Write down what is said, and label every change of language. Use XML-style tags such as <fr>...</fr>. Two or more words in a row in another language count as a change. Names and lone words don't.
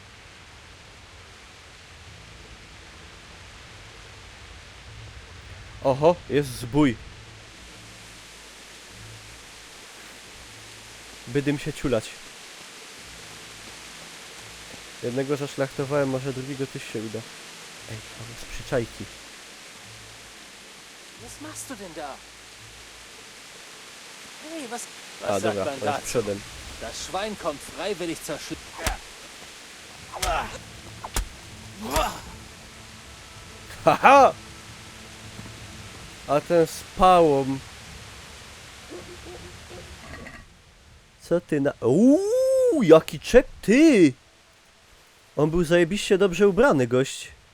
<pl>Oho, jest zbój. Bydym się ciulać. Jednego zaszlachtowałem, może drugiego też się uda. Ej, tam jest przyczajki.</pl> <de>Was machst du denn da? Hey, was</de> <pl>A,</pl> <de>sagt</de> <pl>dobra,</pl> <de>man</de> <pl>on jest</pl> <de>dazu?</de> <pl>przodem.</pl> <de>Das Schwein kommt freiwillig zur Schütze. Haha!</de> <pl>A ten z pałą. Co ty na... Uuu, jaki czep, ty! On był zajebiście dobrze ubrany, gość.</pl>